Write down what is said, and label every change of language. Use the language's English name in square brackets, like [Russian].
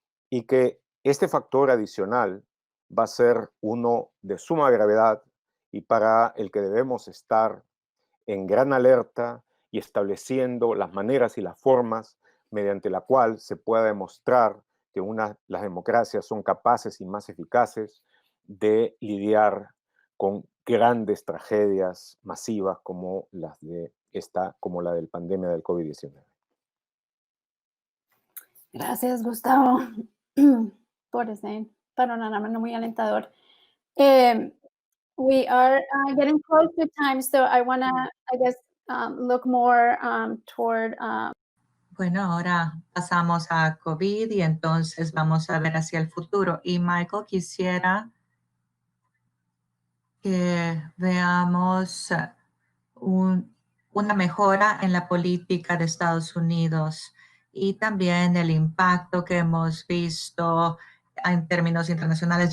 [Spanish] Y que este factor adicional va a ser uno de suma gravedad y para el que debemos estar en gran alerta y estableciendo las maneras y las formas mediante la cual se pueda demostrar que las democracias son capaces y más eficaces de lidiar con grandes tragedias masivas como la del pandemia del COVID-19. Gracias, Gustavo, por ese panorama muy alentador. [English] We are getting close to time, so I want to, I guess, look more toward. [Spanish] Bueno, ahora pasamos a COVID y entonces vamos a ver hacia el futuro. Y Michael, quisiera que veamos una mejora en la política de Estados Unidos y también el impacto que hemos visto en términos internacionales.